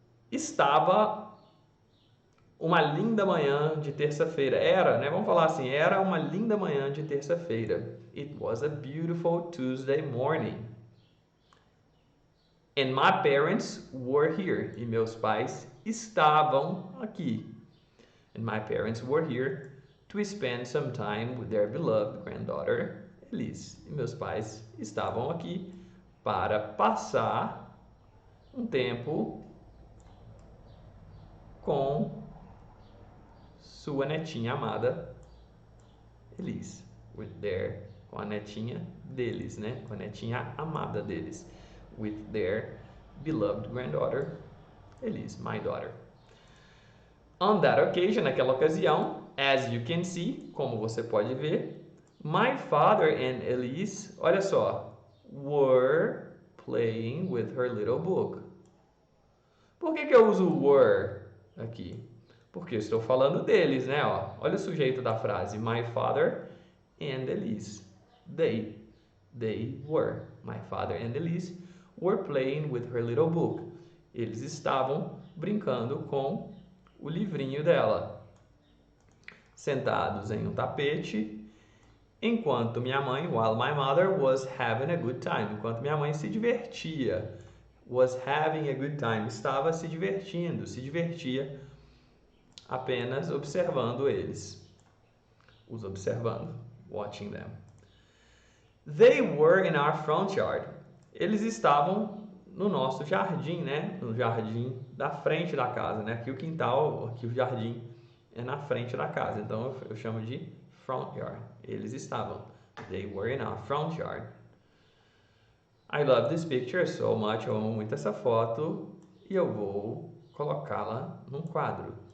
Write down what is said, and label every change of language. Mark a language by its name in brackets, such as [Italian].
[Portuguese] Estava uma linda manhã de terça-feira. Era, né? Vamos falar assim, era uma linda manhã de terça-feira. [English] It was a beautiful Tuesday morning. And my parents were here. [Portuguese] E meus pais estavam aqui. [English] And my parents were here to spend some time with their beloved granddaughter, Elise. [Portuguese] E meus pais estavam aqui para passar um tempo com sua netinha amada, Elise. Com a netinha deles, né? Com a netinha amada deles. [English] With their beloved granddaughter, Elise, my daughter. On that occasion, [Portuguese] naquela ocasião, [English] as you can see, [Portuguese] como você pode ver, [English] my father and Elise, [Portuguese] olha só, [English] were playing with her little book. [Portuguese] Por que eu uso were aqui? Porque eu estou falando deles, né? Ó, olha o sujeito da frase, [English] my father and Elise. They were. My father and Elise were playing with her little book. [Portuguese] Eles estavam brincando com o livrinho dela. Sentados em um tapete, enquanto minha mãe, [English] while my mother was having a good time. [Portuguese] Enquanto minha mãe se divertia. [English] Was having a good time. [Portuguese] Estava se divertindo, se divertia apenas observando eles. Os observando. [English] Watching them. They were in our front yard. [Portuguese] Eles estavam no nosso jardim, né? No jardim da frente da casa, né? Aqui o quintal, aqui o jardim é na frente da casa. Então eu chamo de [English] front yard. [Portuguese] Eles estavam. [English] They were in our front yard. I love this picture so much. [Portuguese] Eu amo muito essa foto e eu vou colocá-la num quadro.